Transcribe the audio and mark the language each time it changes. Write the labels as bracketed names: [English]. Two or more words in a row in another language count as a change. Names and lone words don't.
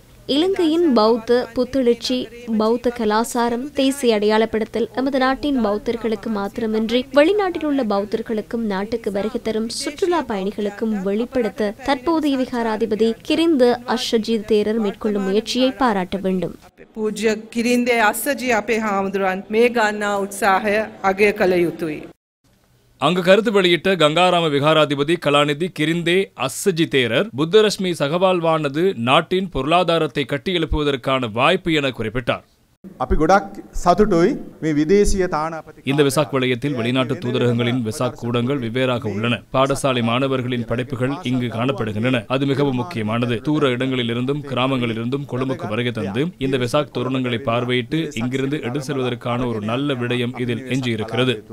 [Tamil] இலங்கையின் பௌத்த புத்தெழுச்சி, பௌத்த கலாசாரம், தேசிய அடையாளப்படுத்தல் எமது நாட்டின் பௌத்தர்களுக்கு மாத்திரமின்றி வெளிநாட்டில் உள்ள பௌத்தர்களுக்கும் நாட்டுக்கு வருகை தரும் சுற்றுலா பயணிகளுக்கும் வெளிப்படுத்த தற்போதைய விகாராதிபதி கிரிந்த அஸ்ஸஜி தேரர் மேற்கொள்ளும் முயற்சியை பாராட்ட வேண்டும். [Sinhala] பூஜ்ய கிரிந்தே அஸ்ஸஜி අපේ හාමුදුරුවන් මේ ගන්නා උත්සාහය අගය කළ යුතුයි. [Tamil] அங்கு கருத்து வெளியிட்ட கங்காராம விகாராதிபதி கலாநிதி கிரிந்தே அஸ்ஸஜி தேரர், புத்தரஷ்மி சகவாழ்வானது நாட்டின் பொருளாதாரத்தை கட்டியெழுப்புவதற்கான வாய்ப்பு என குறிப்பிட்டார். [Sinhala] අපි ගොඩක් සතුටුයි මේ විදේශීය තානාපති. [Tamil] இந்த வெசாக் வலயத்தில் வெளிநாட்டு தூதரகங்களின் வெசாக் கூடங்கள் வெவ்வேறாக உள்ளன. பாடசாலை மாணவர்களின் படைப்புகள் இங்கு காணப்படுகின்றன. அது மிகவும் முக்கியமானது. தூர இடங்களிலிருந்தும் கிராமங்களிலிருந்தும் கொழும்புக்கு வருகை தந்து இந்த வெசாக் தோரணங்களை பார்வையிட்டு இங்கிருந்து எடுத்து செல்வதற்கான ஒரு நல்ல விடயம் இதில் எஞ்சியிருக்கிறது.